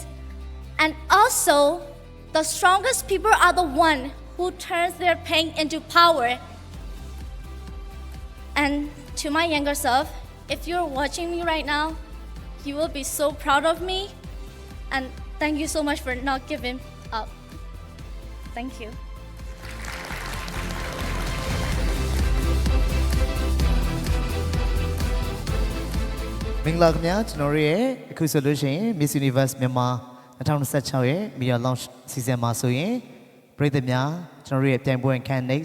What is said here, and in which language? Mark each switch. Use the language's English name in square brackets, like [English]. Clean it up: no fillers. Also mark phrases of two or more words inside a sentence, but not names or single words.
[English] And also, the strongest people are the ones who turns their pain into power. And to my younger self, if you're watching me right now, you will be so proud of me. And thank you so much for not giving up. Thank you. [Burmese] မင်္ဂလာခင်ဗျာကျွန်တော်တို့ရဲ့အခုဆိုလို့ရှိရင် Miss Universe မြန်မာ2026ရဲ့ Media Launch Season မှာဆိုရင်ပရိသတ်များကျွန်တော်တို့ရဲ့ပြိုင်ပွဲခံနေ